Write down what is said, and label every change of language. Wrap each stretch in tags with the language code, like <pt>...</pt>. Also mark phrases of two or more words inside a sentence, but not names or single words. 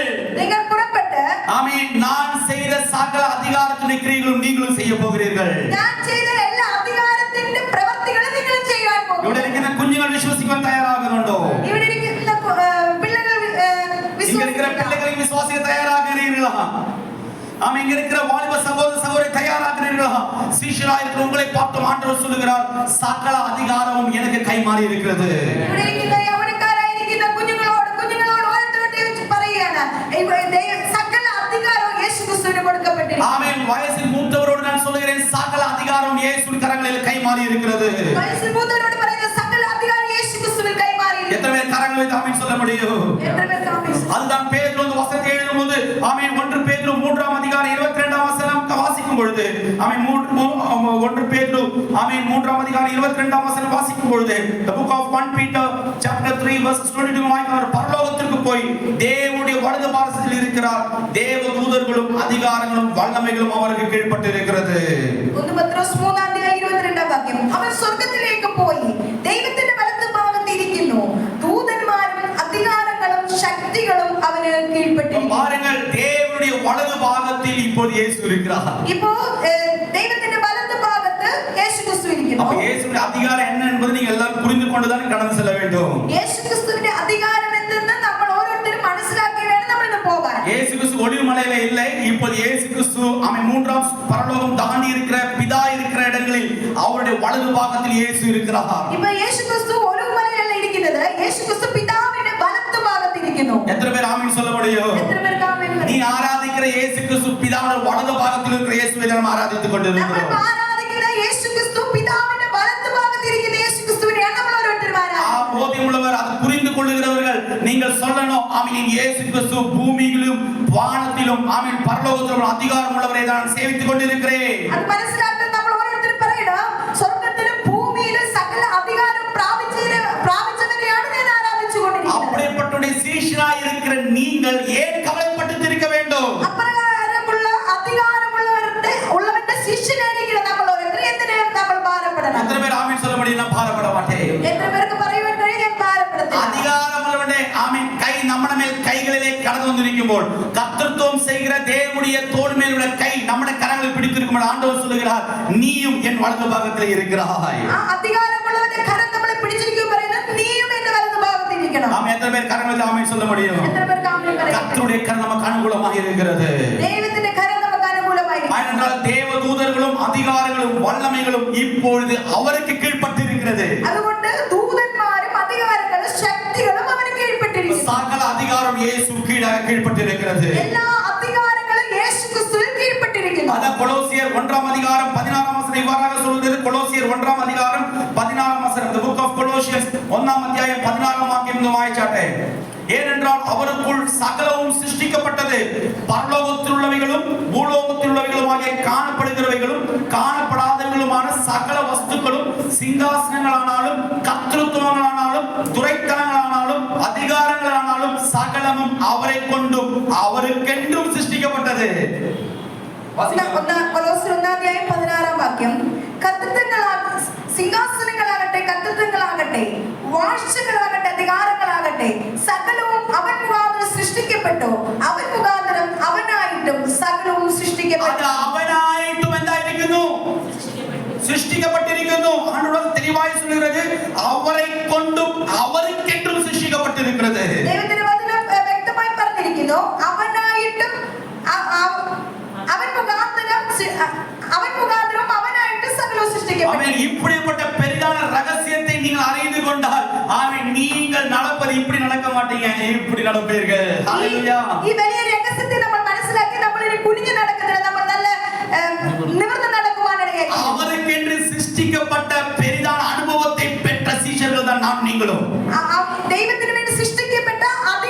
<ml>നിങ്ങൾ പുറപ്പെട്ട്</ml> <ta>ஆமென். நான் செய்த சகல அதிகாரத்தின் கிரியைகளும் நீங்களும் செய்ய போகிறீர்கள்.</ta> <ml>ഞാൻ ചെയ്ത എല്ലാ അധികാരത്തിന്റെ പ്രവൃത്തികളും നിങ്ങൾ ചെയ്യാൻ പോകുന്നു. ഇവിടെ ഇരിക്കുന്ന കുഞ്ഞുങ്ങൾ വിശ്വസിക്കാൻ തയ്യാറാകുന്നുണ്ടോ? ഇവിടെ ഇരിക്കുന്ന പിള്ളേർ</ml> <ta>இங்க இருக்கிற பிள்ளைகளை விசுவாசிக்க தயாராகிறீர்களா? ஆமென். இங்க இருக்கிற வாலிப சகோதர சகோதரி தயாராகிறீர்களா? சீஷராய் இருக்கிற உங்களை பார்த்து ஆண்டவர் சொல்லுகிறார், சகல அதிகாரமும் எனக்கு கைமாறி இருக்கிறது.</ta> <ml>ഇവിടെ ഇരിക്കുന്ന യൗവനക്കാരായിരിക്കുന്ന കുഞ്ഞുങ്ങളോട് ഓരോരുത്തരോട് പറയുകയാണ്, സകല അധികാരവും യേശു ക്രിസ്തുവിന് കൊടുക്കപ്പെട്ടിരിക്കുന്നു.</ml> <ta>ஆமென். வயசில் மூத்தவரோடு நான் சொல்லுகிறேன், சகல அதிகாரம் இயேசுவின் கரங்களில் கைமாறி இருக்கிறது.</ta> <ml>വയസ്സിൽ മൂത്തവരോട് പറയുന്ന സകല അധികാരം യേശു ക്രിസ്തുവിൽ കൈമാറിയിരിക്കുന്നു.</ml> <ta>எத்தனை பேர் கரங்களை வைத்து ஆமென் சொல்ல முடியும்?</ta> <ml>എത്ര പേർക്ക് ആമേൻ?</ml> <ta>அதுதான் பேதுரு அந்த வசனத்தை எழுதும்போது ஆமென் 1 பேதுரு 3ஆம் அதிகாரம் 22ஆம் வசனம் வாசிக்கும் பொழுது ஆமென் 1 பேதுரு ஆமென் 3ஆம் அதிகாரம் 22ஆம் வசனம் வாசிக்கும் பொழுது</ta> <en>the book of 1 Peter chapter 3 verse 22</en> <ta>வாய்க்கார் பரலோகத்திற்கு போய் தேவனுடைய வலது பாரசத்தில் இருக்கிறார். தேவ தூதர்களும் அதிகாரங்களும் வல்லமைகளும் அவருக்கு கீழ்ப்பட்டு இருக்கிறது.</ta> <ml>1 പത്രോസ് 3ആം അധ്യായം 22ആം വാക്യം, അവൻ സ്വർഗ്ഗത്തിലേക്ക് പോയി ദൈവത്തിന്റെ വലത്തുഭാഗത്ത് ഇരിക്കുന്നു, ദൂതന്മാരും അധികാരങ്ങളും ശക്തികളും അവന് കീഴ്പ്പെട്ടിരിക്കുന്നു.</ml> <ta>பாருங்கள், தேவனுடைய வலது பாகத்தில் இப்போது இயேசு இருக்கிறார்.</ta> <ml>ഇപ്പോ ദൈവത്തിന്റെ വലത്തുഭാഗത്ത് യേശു ക്രിസ്തു ഇരിക്കുന്നു.</ml> <ta>அப்ப இயேசுவின் அதிகாரம் என்ன என்பதை நீங்க எல்லாரும் புரிந்து கொண்டுதான் கடந்து செல்ல வேண்டும்.</ta> <ml>യേശു ക്രിസ്തുവിന്റെ അധികാരം എന്തെന്ന് നമ്മൾ ഓരോരുത്തരും മനസ്സിലാക്കി വേണം നമ്മൾ ഇന്ന് പോകാൻ.</ml> <ta>இயேசு கிறிஸ்து ஒளிமலையில இல்லை. இப்போது இயேசு கிறிஸ்து அவன் 3ஆம் பரலோகம் தாண்டி இருக்கிற பிதா இருக்கிற இடங்களில் அவருடைய வலது பாகத்தில் இயேசு இருக்கிறார்.</ta> <ml>ഇപ്പോ യേശു ക്രിസ്തു ഒലിവുമലയിലല്ല ഇരിക്കുന്നത്, യേശു ക്രിസ്തു പിതാവിന്റെ വലത്തുഭാഗത്ത് ഇരിക്കുന്നു.</ml> <ta>எத்தனை பேர் ஆமென் சொல்ல முடியும்?</ta> <ml>എത്ര പേർക്ക് ആമേൻ</ml> <ta>நீ</ta> <ml>പറയാം?</ml> <ta>ஆராதிக்கிற இயேசு கிறிஸ்து பிதாவுடைய வலது பாகத்தில் இருக்கிற இயேசுவை நாம் ஆராதித்துக்</ta> <ml>നമ്മൾ</ml> <ta>கொண்டிருக்கிறோம்.</ta> <ml>ആരാധിക്കുന്ന യേശു ക്രിസ്തു പിതാവിന്റെ വലത്തുഭാഗത്ത് ഇരിക്കുന്ന യേശു ക്രിസ്തുവിനെയാണ് നമ്മൾ ഓരോരുത്തരും ആരാധിക്കുന്നത്.</ml> <ta>போதியுள்ளவர் அதை புரிந்து கொள்ளுகிறவர்கள் நீங்கள் சொல்லணும், ஆமென், இயேசு கிறிஸ்து பூமியிலும் வானத்திலும் ஆமென் பரலோகத்திலும் அதிகாரம் உள்ளவரை நான் சேவித்துக் கொண்டிருக்கிறேன்.</ta> <ml>അത് മനസ്സിലാക്കാൻ നമ്മൾ ഓരോരുത്തരും പറയണം, സ്വർഗ്ഗത്തിലും ഭൂമിയിലും സകല അധികാരം പ്രാപിച്ചവരെയാണ് ഞാൻ ആരാധിച്ചുകൊണ്ടിരിക്കുന്നത്.</ml> <ta>அப்படிப்பட்ட சீஷராய் இருக்கிற நீங்கள் ஏன் கவலைப்பட்டு இருக்க வேண்டும்?</ta> <ml>അപ്രകാരമുള്ള അധികാരമുള്ളവരുടെ ശിഷ്യനായിരിക്കണം നമ്മൾ ഓരോരുത്തരും. എന്തിനാണ് നമ്മൾ ഭാരപ്പെടണം?</ml> <ta>எத்தனை பேர் ஆமென் சொல்ல முடியும்? நான் பாரப்பட மாட்டேன்.</ta> <ml>എത്ര പേർക്ക് പറയുവാൻ കഴിയും ഞാൻ ഭാരപ്പെടത്തില്ല?</ml> <ta>அதிகாரமுள்ளவனே ஆமென் கை நம்மட மேல் கைகளிலே கடந்து வந்திருக்கும்போது கர்த்தத்துவம் செய்கிற தேவனுடைய தோள் மேல் உள்ள கை நம்மட கரங்களை பிடித்திருக்கும் ஆண்டவர் சொல்லுகிறார், நீயும் என் வலது பாகத்திலே இருக்கிறாய்.</ta> <ml>ആ അധികാരമുള്ളവന്റെ കരം നമ്മളെ പിടിച്ചിരിക്കും പറയുന്നത്, നീയും എന്റെ വലതുഭാഗത്ത് ഇരിക്കണം.</ml> <ta>ஆமென். எத்தனை பேர் கரங்களை ஆமென் சொல்ல முடியும்?</ta> <ml>എത്ര പേർക്ക് ആമേൻ പറയാം?</ml> <ta>கர்த்தருடைய கரம் நமக்கு அனுகூலமாக இருக்கிறது.</ta> <ml>ദൈവത്തിന്റെ കരം നമുക്ക് അനുകൂലമായിരിക്കും.</ml> <ta>ஏனென்றால் தேவ தூதர்களும் அதிகாரங்களும் வல்லமைகளும் இப்பொழுது அவருக்கு கீழ்ப்பட்டு இருக்கிறது.</ta> <ml>അതുകൊണ്ട് ദൂതന്മാരും അധികാരങ്ങളും ശക്തികളും അവന് കീഴ്പ്പെട്ടിരിക്കുന്നു.</ml> <ta>சகல அதிகாரம் இயேசு கீழ்ப்பட்டு இருக்கிறது.</ta> <ml>എല്ലാ അധികാരങ്ങളും യേശു ക്രിസ്തുവിൽ കീഴ്പ്പെട്ടിരിക്കുന്നു.</ml> <ta>அத கொலோசியர் 1ஆம் அதிகாரம் 16ஆம் வசனம் இவ்வாறாக சொல்கிறது. கொலோசியர் 1ஆம் அதிகாரம் 16ஆம் வசனம்,</ta> <en>the book of Colossians</en> <ta>1ஆம் அத்தியாயம் 16ஆம் வாக்கியம் வாய்ச்சாட்டே. ஏனென்றால் அவருக்குள் சகலமும் சிருஷ்டிக்கப்பட்டது, பரலோகத்தில் உள்ளவைகளும் பூலோகத்தில் உள்ளவைகளுமாகிய காணப்படுகிறவைகளும் காணப்படாதவைகளுமான சகல வஸ்துக்களும், சிங்காசனங்களானாலும் கர்த்தத்துவங்களானாலும் துரைத்தனங்களானாலும் அதிகாரங்களானாலும் சகலமும் அவரை கொண்டும் அவருக்கென்றும் சிருஷ்டிக்கப்பட்டது.</ta> <ml>കൊലോസ്യർ 1ആം അധ്യായം 16ആം വാക്യം, സിംഹാസനങ്ങളാകട്ടെ കർത്തൃത്വങ്ങളാകട്ടെ വാഴ്ചകളാകട്ടെ അധികാരങ്ങളാകട്ടെ സകലവും അവൻ മുഖാന്തരം സൃഷ്ടിക്കപ്പെട്ടു, അവൻ മുഖാന്തരം അവനായിട്ടും സകലവും സൃഷ്ടിക്കപ്പെട്ടു. അവനായിട്ടും എന്തായിരിക്കുന്നു?</ml> <ta>சிருஷ்டிக்கப்பட்டிருக்கிறது. ஆண்டவர் தெளிவாய் சொல்கிறது, அவரை கொண்டும் அவருக்கென்றும் சிருஷ்டிக்கப்பட்டிருக்கிறது.</ta> <ml>ദൈവത്തിന്റെ വചനം വ്യക്തമായി പറഞ്ഞിരിക്കുന്നു, അവനായിട്ടും അവൻ മുഖാന്തരം അവനായിട്ട് സകലവും സൃഷ്ടിക്കപ്പെട്ടു.</ml> <ta>இப்படிப்பட்ட பெரிதான ரகசியத்தை நீங்கள் அறிந்து கொண்டால் நீங்கள் நடப்பது இப்படி நடக்க மாட்டீங்க, இப்படி நடப்பீர்கள். ஹalleluya.</ta> <ml>ഈ വലിയ രഹസ്യത്തെ നമ്മൾ മനസ്സിലാക്കി നമ്മൾ ഇനി കുനിഞ്ഞു നടക്കുന്നില്ല, നമ്മൾ നല്ല നിവർന്ന് നടക്കുവാനിടയായി.</ml> <ta>அவருக்கென்று சிருஷ்டிக்கப்பட்ட பெரிதான அனுபவத்தை பெற்ற சீஷர்கள் தான் நாம் நீங்களும்.</ta> <ml>ദൈവത്തിന് വേണ്ടി സൃഷ്ടിക്കപ്പെട്ട ആ</ml>